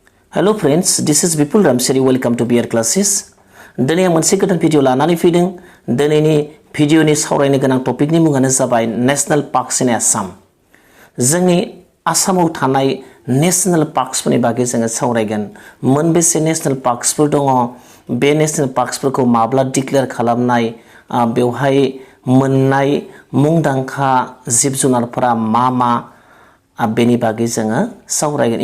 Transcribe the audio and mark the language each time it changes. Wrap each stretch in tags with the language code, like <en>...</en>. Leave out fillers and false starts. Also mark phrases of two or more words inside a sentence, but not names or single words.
<en>Hello friends, this is Vipul Ramseri. Welcome to BR Classes.</en> <brx>दिनै आं मोनसे गोदान भिडिअ लानानै फैदों। दिनैनि भिडिअनि सावरायनो गोनां टपिकनि मुङानो जाबाय</brx> <en>national parks in Assam.</en> <brx>जोंनि आसामाव थानाय नेशनेल पार्कसफोरनि बागै जोङो सावरायगोन। मोनबेसे नेशनेल पार्कसफोर दङ, बे नेशनेल पार्कसफोरखौ माब्ला डिक्लेयार खालामनाय, बेवहाय मोननाय मुंदांखा जिब जुनारफोरा मा बेनि बागै जोङो सावरायगोन।</brx>